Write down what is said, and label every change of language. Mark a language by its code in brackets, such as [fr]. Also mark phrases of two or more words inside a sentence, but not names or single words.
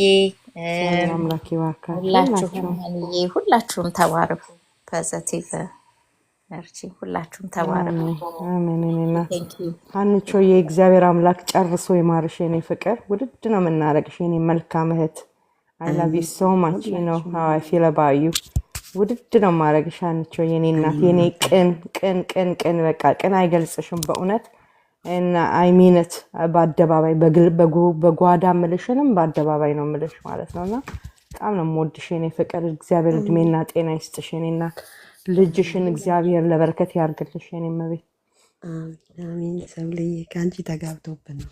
[am] አምላክ ይባርካችሁ። ሁላችሁም ተባረኩ። [en] positive energy [am] ሁላችሁም ተባረኩ። አሜን። አንቺ የእግዚአብሔር አምላክ ጨርሶ ይማርሽ የኔ ፍቅር። ውድድ ነው የምናረግሽ የኔ መልካም እህት። [en] I love you so much, you know how I feel about you. [am] ውድድ ነው ማረግሽ አንቺ የኔ እናት የኔ ቅን በቃ ቅን አይገልጽሽም በእውነት እና [en] I mean it [am] በአደባባይ በጓዳ ምልሽንም በአደባባይ ነው ምልሽ ማለት ነውና በጣም ነው የምወድሽ የኔ ፍቅር። እግዚአብሔር እድሜና ጤና ይስጥሽ የኔ እናት። ልጅሽን እግዚአብሔር ለበረከት ያርግልሽ የኔ መቤት። አሜን። ሰብልዬ ከአንቺ ተጋብቶብን ነው።